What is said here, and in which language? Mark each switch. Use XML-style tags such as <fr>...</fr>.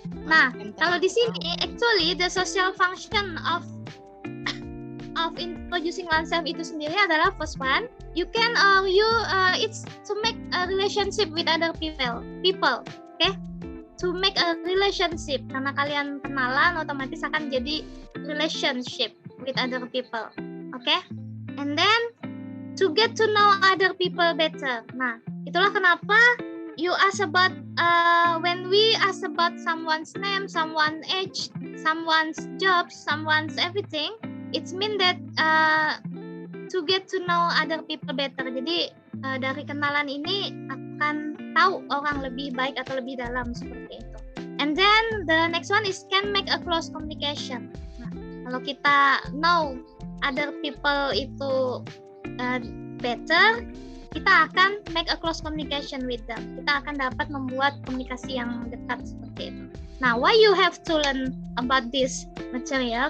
<id>Nah, kalau di sini</id> <en>actually the social function of introducing oneself</en> <id>itu sendiri adalah</id> <en>first one, you can it's to make a relationship with other people, to make a relationship,</en> <id>karena kalian kenalan otomatis akan jadi</id> <en>relationship with other people, and then to get to know other people better.</en> <id>Nah, itulah kenapa</id> <en>you ask about when we ask about someone's name, someone's age, someone's job, someone's everything, it's mean that to get to know other people better.</en> <id>Jadi dari kenalan ini akan tahu orang lebih baik atau lebih dalam seperti itu.</id> <en>And then the next one is can make a close communication.</en> <id>Nah, kalau kita</id> <en>know other people itu better,</en> <id>kita akan</id> <en>make a close communication with them.</en> <id>Kita akan dapat membuat komunikasi yang dekat seperti itu.</id> <en>Nah, why you have to learn about this material?</en>